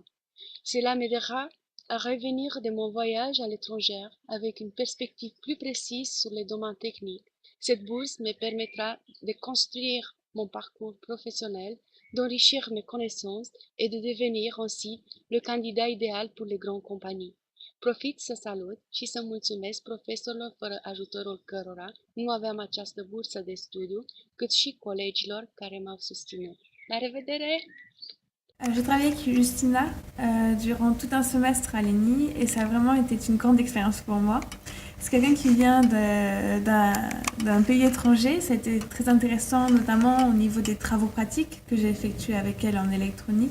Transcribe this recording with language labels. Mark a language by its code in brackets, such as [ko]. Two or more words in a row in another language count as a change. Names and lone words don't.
[fr] Cela m'aidera à revenir de mon voyage à l'étranger avec une perspective plus précise sur les domaines techniques. Cette bourse me permettra de construire mon parcours professionnel, d'enrichir mes connaissances et de devenir ainsi le candidat idéal pour les grandes compagnies. [ro] Profit să salut și să mulțumesc profesorilor fără ajutorul cărora nu aveam această bursă de studiu, cât și colegilor care m-au susținut. La revedere! [fr] Je travaillais avec Justina durant tout un semestre à l'ENI et ça a vraiment été une grande expérience pour moi. C'est quelqu'un qui vient d'un pays étranger, ça a été très intéressant notamment au niveau des travaux pratiques que j'ai effectués avec elle en électronique.